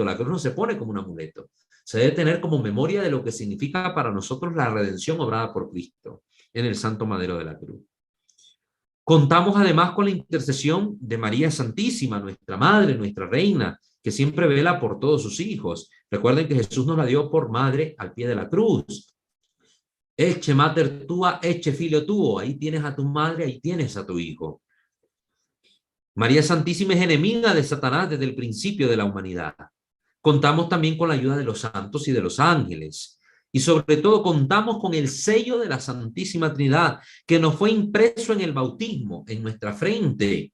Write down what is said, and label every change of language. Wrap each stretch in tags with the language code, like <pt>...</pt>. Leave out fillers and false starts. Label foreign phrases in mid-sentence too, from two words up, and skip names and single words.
<es>La cruz no se pone como un amuleto, se debe tener como memoria de lo que significa para nosotros la redención obrada por Cristo en el santo madero de la cruz. Contamos además con la intercesión de María Santísima, nuestra Madre, nuestra Reina, que siempre vela por todos sus hijos. Recuerden que Jesús nos la dio por madre al pie de la cruz.</es> <la>Ecce mater tua, ecce filio tuo.</la> <es>Ahí tienes a tu madre, ahí tienes a tu hijo. María Santísima es enemiga de Satanás desde el principio de la humanidad. Contamos también con la ayuda de los santos y de los ángeles. Y sobre todo contamos con el sello de la Santísima Trinidad, que nos fue impreso en el bautismo, en nuestra frente.</es>